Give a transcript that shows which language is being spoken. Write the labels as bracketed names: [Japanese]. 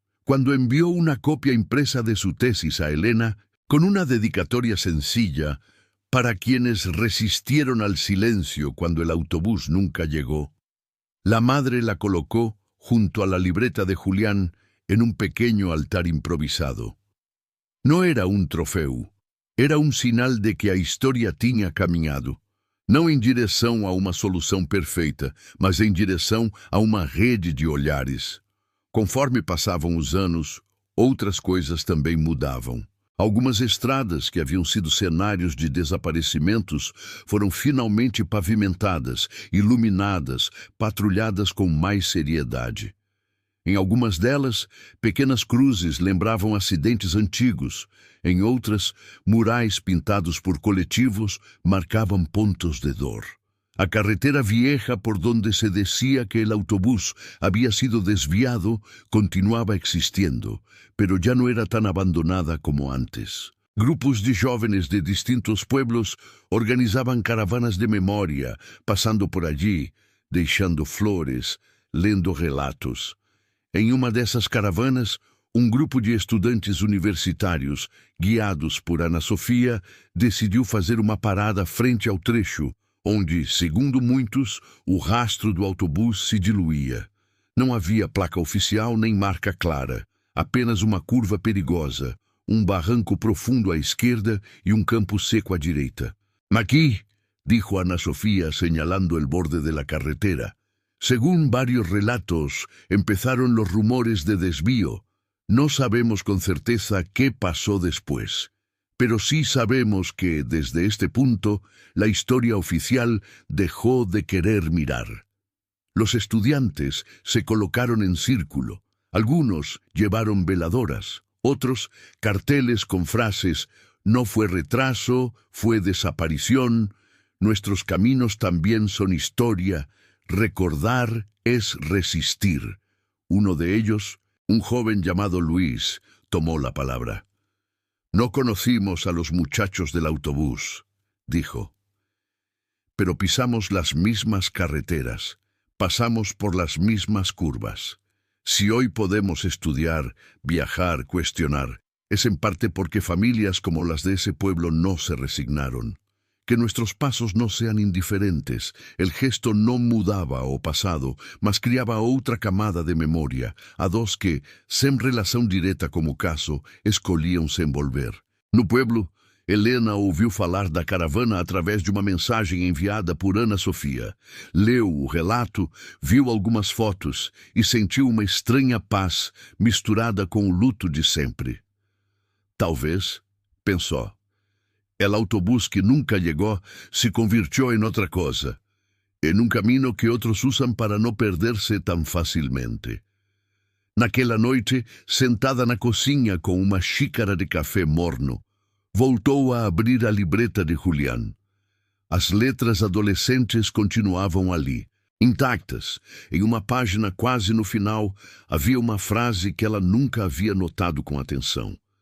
[Spanish] Cuando envió una copia impresa de su tesis a Elena, con una dedicatoria sencilla, para quienes resistieron al silencio cuando el autobús nunca llegó, la madre la colocó junto a la libreta de Julián en un pequeño altar improvisado. No era un [Portuguese] trofeu, era um sinal de que a história tinha caminhado, não em direção a uma solução perfeita, mas em direção a uma rede de olhares. Conforme passavam os anos, outras coisas também mudavam. Algumas estradas que haviam sido cenários de desaparecimentos foram finalmente pavimentadas, iluminadas, patrulhadas com mais seriedade. Em algumas delas, pequenas cruzes lembravam acidentes antigos. Em outras, murais pintados por coletivos marcavam pontos de dor. [Spanish] A carretera vieja por donde se decía que el autobús había sido desviado continuaba existiendo, pero ya no era tan abandonada como antes. Grupos de jóvenes de distintos pueblos organizaban caravanas de memoria, pasando por allí, [Portuguese] deixando flores, lendo relatos. Em uma dessas caravanas, grupo de estudantes universitários, guiados por Ana Sofia, decidiu fazer uma parada frente ao trecho, onde, segundo muitos, o rastro do autobus se diluía. Não havia placa oficial nem marca clara, apenas uma curva perigosa, um barranco profundo à esquerda e um campo seco à direita. [Spanish] «Aquí», dijo Ana Sofía señalando el borde de la carretera. Según varios relatos, empezaron los rumores de desvío. No sabemos con certeza qué pasó después, pero sí sabemos que, desde este punto, la historia oficial dejó de querer mirar. Los estudiantes se colocaron en círculo. Algunos llevaron veladoras, otros carteles con frases «No fue retraso, fue desaparición», «Nuestros caminos también son historia», «Recordar es resistir». Uno de ellos, un joven llamado Luis, tomó la palabra. «No conocimos a los muchachos del autobús», dijo. «Pero pisamos las mismas carreteras, pasamos por las mismas curvas. Si hoy podemos estudiar, viajar, cuestionar, es en parte porque familias como las de ese pueblo no se resignaron. Que nuestros pasos no sean indiferentes, [Portuguese] el gesto no mudaba o pasado, mas criaba outra camada de memoria, a dos que, sem relação direta como caso, escolhiam se envolver. No pueblo, Helena ouviu falar da caravana através de uma mensagem enviada por Ana Sofia. Leu o relato, viu algumas fotos e sentiu uma estranha paz misturada com o luto de sempre. Talvez, pensou, [Spanish] el autobús que nunca llegó se convirtió en otra cosa, en un camino que otros usan para no perderse tan fácilmente. [Portuguese] Naquela noite, sentada na cozinha com uma xícara de café morno, voltou a abrir a libreta de Julián. As letras adolescentes continuavam ali, intactas. Em uma página quase no final, havia uma frase que ela nunca havia notado com atenção.